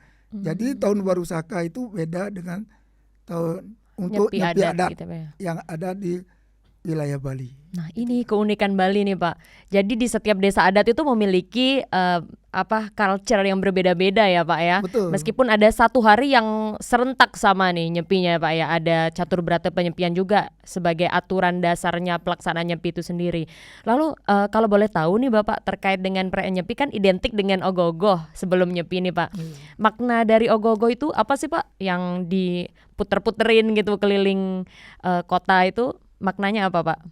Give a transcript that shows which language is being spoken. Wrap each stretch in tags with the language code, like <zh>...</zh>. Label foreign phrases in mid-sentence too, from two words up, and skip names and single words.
<id>Jadi tahun baru Saka itu beda dengan tahun untuk nyepi adat gitu, yang ada di wilayah Bali. Nah ini keunikan Bali nih Pak. Jadi di setiap desa adat itu memiliki culture yang berbeda-beda ya Pak ya. Betul. Meskipun ada satu hari yang serentak sama nih nyepinya ya Pak ya. Ada catur berata penyepian juga sebagai aturan dasarnya pelaksanaan nyepi itu sendiri. Lalu kalau boleh tahu nih Bapak terkait dengan perayaan nyepi kan identik dengan ogoh-ogoh sebelum nyepi nih Pak. Makna dari ogoh-ogoh itu apa sih Pak? Yang diputer-puterin gitu keliling kota itu maknanya apa Pak?</id>